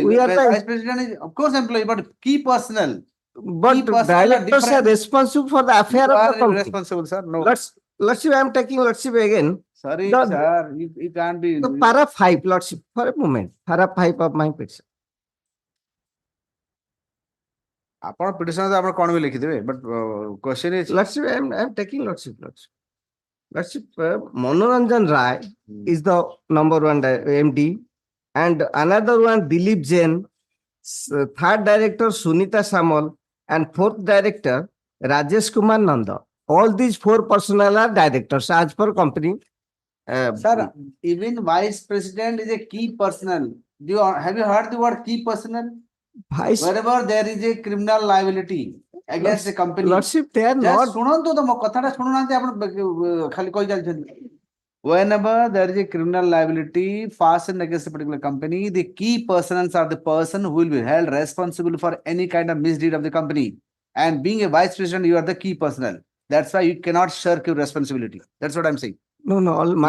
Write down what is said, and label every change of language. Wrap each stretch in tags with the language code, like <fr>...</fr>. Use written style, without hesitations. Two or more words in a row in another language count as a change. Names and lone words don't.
<en>We are Vice the, president is of course employee, but key personnel. but key personnel are directors are different. responsible for the affair You of are the company. responsible, sir. No. Lordship, I am taking Lordship again. Sorry, The- sir. You can't be. The para 5, Lordship, for a moment. Para 5 of my petition.</en> <or>ଆପଣ ପିଟିସନ ଆପଣ କଣ ବି ଲେଖିଦେବେ</or> <en>but question is Lordship, I am taking Lordship. Lordship, Manoranjan Rai is the number one MD, and another one Dilip Jain, third director Sunita Samal, and fourth director Rajesh Kumar Nanda. All these 4 personnel are directors as per company. sir, even vice president is a key personnel. Have you heard the word key personnel? Vice Wherever there is a criminal liability against a company. Lordship, they are not.</en> <or>ଶୁଣନ୍ତୁ ତ ମୋ କଥାଟା ଶୁଣୁନାହାନ୍ତି ଆପଣ ଖାଲି କହି ଚାଲିଛନ୍ତି.</or> <en>Whenever there is a criminal liability fastened against a particular company, the key persons are the person who will be held responsible for any kind of misdeed of the company. And being a vice president, you are the key personnel. That's why you cannot shirk your responsibility. That's what I'm saying. No, my</en>